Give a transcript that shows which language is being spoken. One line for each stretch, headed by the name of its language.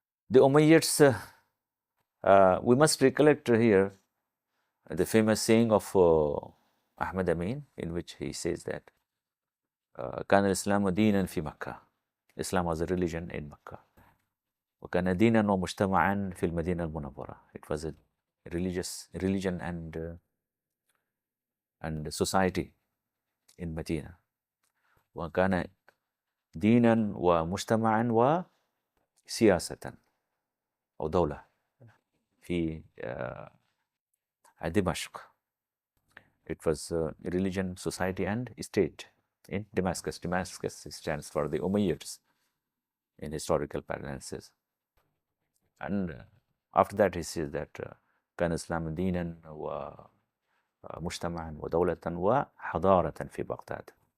English: The Umayyads, we must recollect here the famous saying of Ahmad Amin, in which he says that
Arabic: كان الإسلام دينا في مكة.
English: Islam was a religion in Makkah.
Arabic: وكان دينا ومجتمعا في المدينة المنورة.
English: It was a religion and society in Medina.
Arabic: وكان دينا ومجتمعا وسياسة أو دولة في دمشق.
English: It was a religion, society, and state in Damascus. Damascus stands for the Umayyads in historical parlance. And after that he says that
Arabic: كان الإسلام دينا ومجتمعا ودولة وحضارة في بغداد.